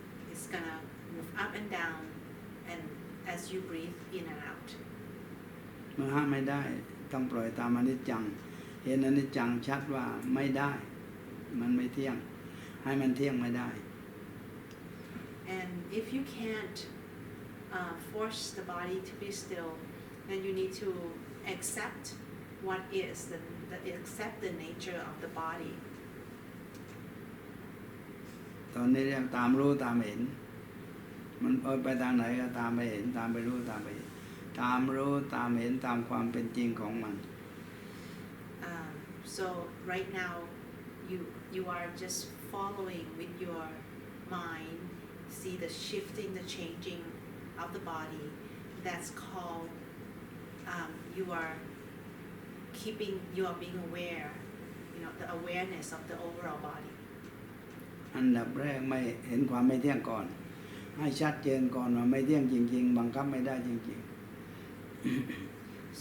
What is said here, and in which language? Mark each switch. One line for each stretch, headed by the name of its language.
English: It's gonna move up and down, and as you breathe in and out.
Thai: เมื่อห้ามไม่ได้ต้องปล่อยตามอนิจจังเห็นอนิจจังชัดว่าไม่ได้มันไม่เที่ยงให้มันเที่ยงไม่ได้
English: And if you can't force the body to be still, then you need to accept what is, accept the nature of the body.
Thai: ตอนนี้เรียกตามรู้ตามเห็นมันไปทางไหนก็ตามไปเห็นตามไปรู้ตามไปเห็นตามรู้ตามเห็นตามความเป็นจริงของมัน
English: So right now you are just following with your mind, see the shifting, the changing of the body. That's called you are being aware, the awareness of the overall body.
Thai: อันดับแรกไม่เห็นความไม่เที่ยงก่อนให้ชัดเจนก่อนว่าไม่เที่ยงจริงๆบังคับไม่ได้จริงๆ